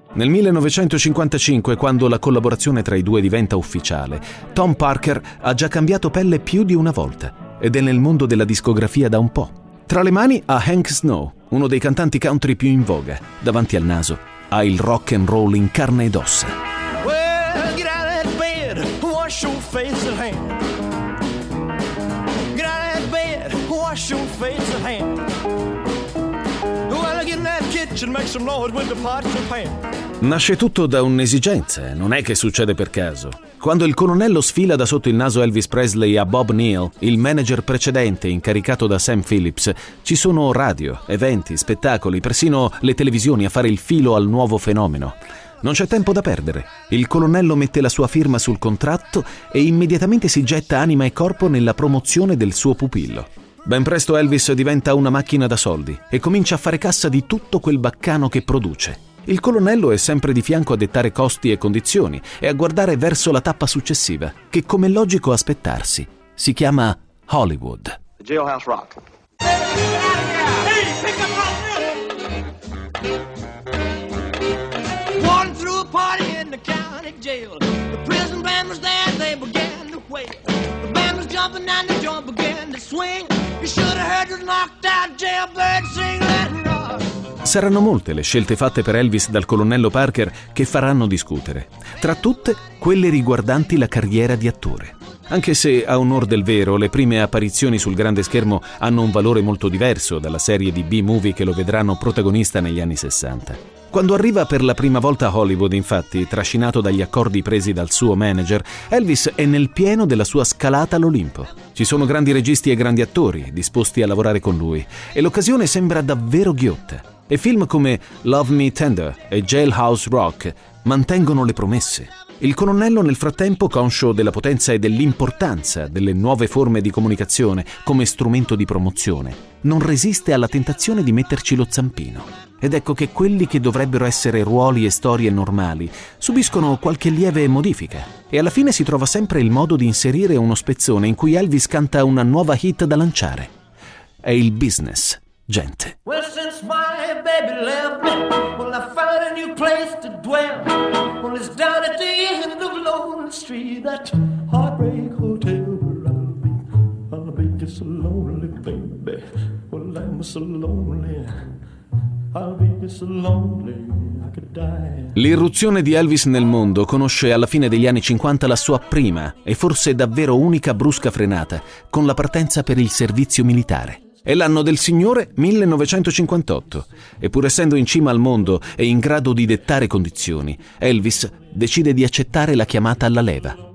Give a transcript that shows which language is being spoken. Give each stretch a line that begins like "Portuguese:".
Italian: Nel 1955, quando la collaborazione tra i due diventa ufficiale, Tom Parker ha già cambiato pelle più di una volta ed è nel mondo della discografia da un po'. Tra le mani ha Hank Snow, uno dei cantanti country più in voga. Davanti al naso ha il rock and roll in carne ed ossa.
English: Well, get out of bed, wash your face and hand. Get out of bed, wash your face and hand. Well, get in that kitchen, make some noise with the pots and pan.
Italian: Nasce tutto da un'esigenza, non è che succede per caso. Quando il colonnello sfila da sotto il naso Elvis Presley a Bob Neal, il manager precedente incaricato da Sam Phillips, ci sono radio, eventi, spettacoli, persino le televisioni a fare il filo al nuovo fenomeno. Non c'è tempo da perdere. Il colonnello mette la sua firma sul contratto e immediatamente si getta anima e corpo nella promozione del suo pupillo. Ben presto Elvis diventa una macchina da soldi e comincia a fare cassa di tutto quel baccano che produce. Il colonnello è sempre di fianco a dettare costi e condizioni e a guardare verso la tappa successiva, che come logico aspettarsi, si chiama Hollywood. Jailhouse Rock.
English: Atlantic jail. The prison band was there, they began to wail. The band was jumping and the joint began to swing. You should have heard the knocked out jailbird sing that rock.
Italian: Saranno molte le scelte fatte per Elvis dal colonnello Parker che faranno discutere. Tra tutte, quelle riguardanti la carriera di attore. Anche se, a onor del vero, le prime apparizioni sul grande schermo hanno un valore molto diverso dalla serie di B-movie che lo vedranno protagonista negli anni 60. Quando arriva per la prima volta a Hollywood, infatti, trascinato dagli accordi presi dal suo manager, Elvis è nel pieno della sua scalata all'Olimpo. Ci sono grandi registi e grandi attori disposti a lavorare con lui e l'occasione sembra davvero ghiotta. E film come Love Me Tender e Jailhouse Rock mantengono le promesse. Il colonnello, nel frattempo, conscio della potenza e dell'importanza delle nuove forme di comunicazione come strumento di promozione, non resiste alla tentazione di metterci lo zampino. Ed ecco che quelli che dovrebbero essere ruoli e storie normali subiscono qualche lieve modifica. E alla fine si trova sempre il modo di inserire uno spezzone in cui Elvis canta una nuova hit da lanciare. È il business, gente.
English: Well, since my baby left me, well, I found a new place to dwell. Well, it's down at the end of Lonely Street, that heartbreak hotel where I'll be just a lonely baby. Well, I'm so lonely, I'll be just a lonely, I could die.
Italian: L'irruzione di Elvis nel mondo conosce alla fine degli anni 50 la sua prima e forse davvero unica brusca frenata con la partenza per il servizio militare. È l'anno del Signore 1958 e pur essendo in cima al mondo e in grado di dettare condizioni, Elvis decide di accettare la chiamata alla leva.